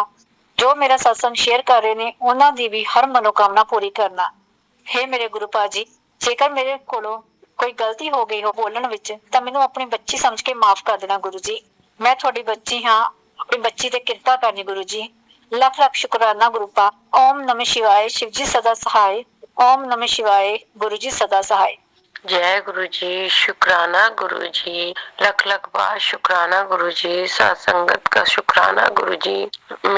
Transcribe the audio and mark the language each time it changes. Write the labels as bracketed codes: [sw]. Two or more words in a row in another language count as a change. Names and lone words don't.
[pa] ਜੋ ਮੇਰਾ ਸਤਸੰਗ ਸ਼ੇਅਰ ਕਰ ਰਹੇ ਨੇ ਉਹਨਾਂ ਦੀ ਵੀ ਹਰ ਮਨੋਕਾਮਨਾ ਪੂਰੀ ਕਰਨਾ। ਹੇ ਮੇਰੇ ਗੁਰੂ ਪਾ ਜੀ, ਜੇਕਰ ਮੇਰੇ ਕੋਲੋਂ ਕੋਈ ਗਲਤੀ ਹੋ ਗਈ ਹੋ ਬੋਲਣ ਵਿੱਚ ਤਾਂ ਮੈਨੂੰ ਆਪਣੀ ਬੱਚੀ ਸਮਝ ਕੇ ਮਾਫ ਕਰ ਦੇਣਾ ਗੁਰੂ ਜੀ। ਮੈਂ ਤੁਹਾਡੀ ਬੱਚੀ ਹਾਂ, ਆਪਣੀ ਬੱਚੀ ਤੇ ਕਿਰਪਾ ਕਰਨੀ ਗੁਰੂ ਜੀ। ਲੱਖ ਲੱਖ ਸ਼ੁਕਰਾਨਾ ਗੁਰੂ ਪਾ। [hi] ओम नमः शिवाय, शिव जी सदा सहाय। ओम नमः शिवाय, गुरु जी सदा सहाय। जय गुरु जी। शुक्राना गुरु जी, लख लख बार शुक्राना गुरु जी, सत्संगत का शुक्राना गुरु जी।